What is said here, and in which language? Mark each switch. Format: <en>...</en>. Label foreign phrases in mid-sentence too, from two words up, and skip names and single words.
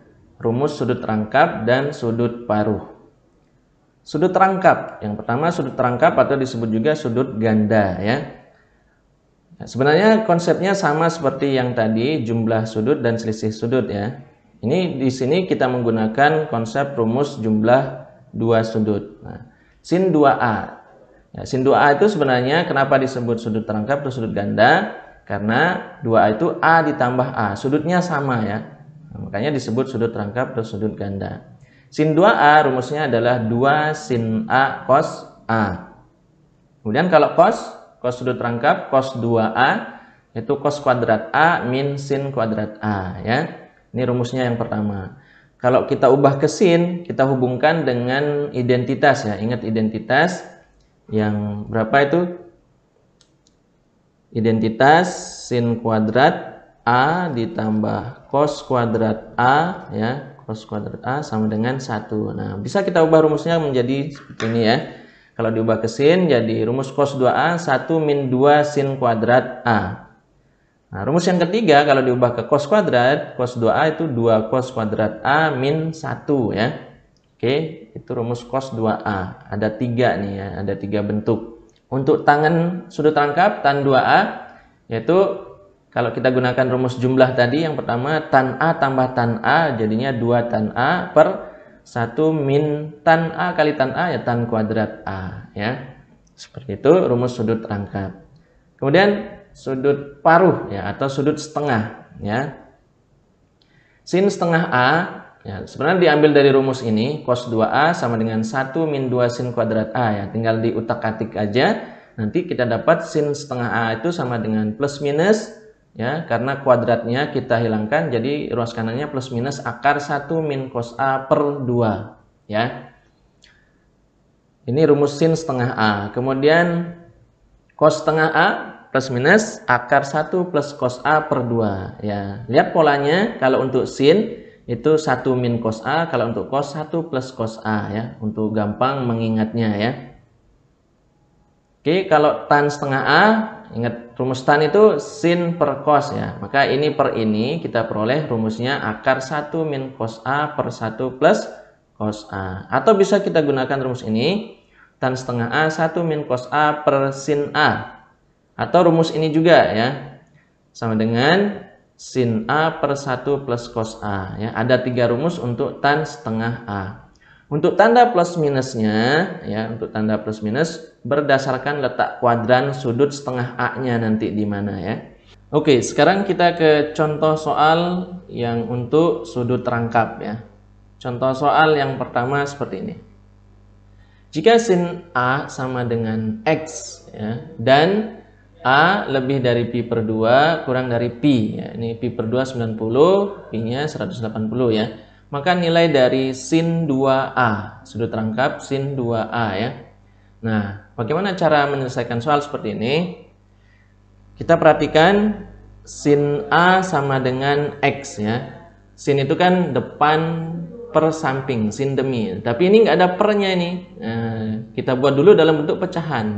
<id>Rumus sudut rangkap dan sudut paruh. Sudut rangkap, yang pertama sudut rangkap atau disebut juga sudut ganda ya. Sebenarnya konsepnya sama seperti yang tadi, jumlah sudut dan selisih sudut ya. Ini di sini kita menggunakan konsep rumus jumlah dua sudut. Nah, sin 2A. Ya, sin 2A itu sebenarnya kenapa disebut sudut rangkap atau sudut ganda? Karena 2A itu A ditambah A, sudutnya sama ya. Nah, makanya disebut sudut rangkap atau sudut ganda. Sin 2A rumusnya adalah 2 sin A cos A. Kemudian kalau cos sudut rangkap, cos 2A itu cos kuadrat A min sin kuadrat A ya. Ini rumusnya yang pertama. Kalau kita ubah ke sin, kita hubungkan dengan identitas ya. Ingat identitas yang berapa itu? Identitas sin kuadrat A ditambah cos kuadrat A ya. Cos kuadrat A sama dengan 1. Nah, bisa kita ubah rumusnya menjadi seperti ini ya. Kalau diubah ke sin, jadi rumus cos 2A 1 min 2 sin kuadrat A. Nah, rumus yang ketiga, kalau diubah ke cos kuadrat, cos 2A itu 2 cos kuadrat A min 1 ya. Oke, itu rumus cos 2A. Ada 3 nih ya, ada 3 bentuk. Untuk tangan sudut rangkap, tan 2A, yaitu kalau kita gunakan rumus jumlah tadi, yang pertama tan A tambah tan A, jadinya 2 tan A per 1 min tan A kali tan A ya tan kuadrat A ya. Seperti itu rumus sudut rangkap. Kemudian sudut paruh ya atau sudut setengah ya. Sin setengah A ya sebenarnya diambil dari rumus ini, cos 2A sama dengan 1 min 2 sin kuadrat A ya. Tinggal diutak-atik aja. Nanti kita dapat sin setengah A itu sama dengan plus minus ya, karena kuadratnya kita hilangkan, jadi ruas kanannya plus minus akar 1 min cos A per 2 ya. Ini rumus sin setengah A. Kemudian cos setengah A plus minus akar 1 plus cos A per 2 ya. Lihat polanya, kalau untuk sin itu 1 min cos A, kalau untuk cos 1 plus cos A ya, untuk gampang mengingatnya ya. Oke, kalau tan setengah A, ingat rumus tan itu sin per cos ya. Maka ini per ini kita peroleh rumusnya akar 1 min cos A per 1 plus cos A. Atau bisa kita gunakan rumus ini, tan setengah A 1 min cos A per sin A. Atau rumus ini juga ya, sama dengan sin A per 1 plus cos A ya. Ada 3 rumus untuk tan setengah A. Untuk tanda plus minusnya ya, untuk tanda plus minus berdasarkan letak kuadran sudut setengah A-nya nanti di mana ya. Oke, sekarang kita ke contoh soal yang untuk sudut rangkap ya. Contoh soal yang pertama seperti ini. Jika sin A sama dengan X ya, dan A lebih dari pi per 2 kurang dari pi ya. Ini pi per 2 90, pi-nya 180 ya. Maka nilai dari sin 2A, sudut rangkap sin 2A ya. Nah, bagaimana cara menyelesaikan soal seperti ini? Kita perhatikan sin A sama dengan X ya. Sin itu kan depan per samping, sin demi. Tapi ini nggak ada pernya ini. Nah, kita buat dulu dalam bentuk pecahan.</id>